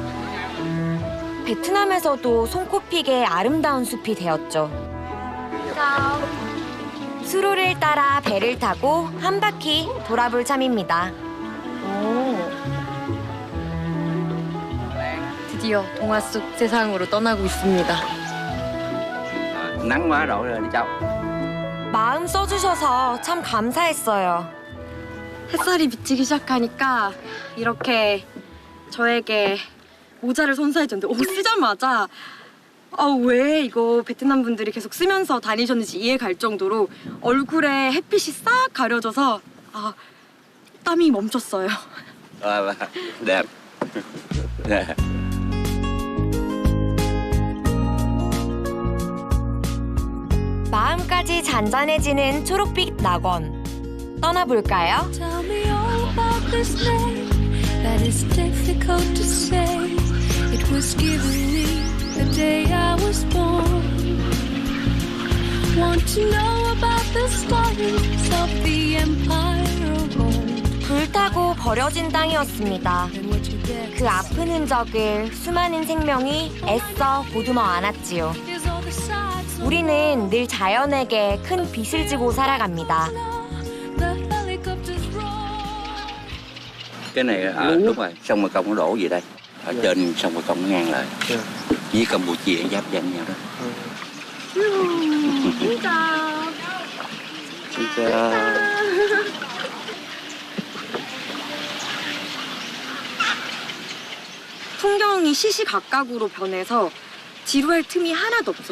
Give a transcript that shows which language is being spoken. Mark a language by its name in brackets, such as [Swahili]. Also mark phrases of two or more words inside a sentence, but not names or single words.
[Korean] 베트남에서도 손꼽히게 아름다운 숲이 되었죠. 수로를 따라 배를 타고 한 바퀴 돌아볼 참입니다. 드디어 동화 속 세상으로 떠나고 있습니다. [Vietnamese] Nắng quá rồi đi cháu. [Korean] 마음 써주셔서 참 감사했어요. 햇살이 비치기 시작하니까 이렇게 저에게 모자를 선사해 줬는데 쓰자마자 왜 이거 베트남 분들이 계속 쓰면서 다니셨는지 이해가 갈 정도로 얼굴에 햇빛이 싹 가려져서 땀이 멈췄어요. [Vietnamese] Đẹp. [Korean] 마음까지 잔잔해지는 초록빛 낙원. 떠나볼까요? [English] Tell me all about this name that is difficult to say. It was given me the day I was born. Want to know about the stories of the empire of old. [Korean] 불타고 버려진 땅이었습니다. 그 아픈 흔적을 수많은 생명이 애써 보듬어 안았지요. [English] Is all the sides [Korean] 우리는 늘 자연에게 큰 빚을 지고 살아갑니다. [English] the helicopters roar. [Vietnamese] Cái này đúng rồi, sông Mekong nó đổ về đây. Ở trên sông Mekong nó ngang lại. Với Campuchia giáp danh nhau đó. [Korean] 진짜. 풍경이 시시각각으로 변해서 지루할 틈이 하나도 없어요.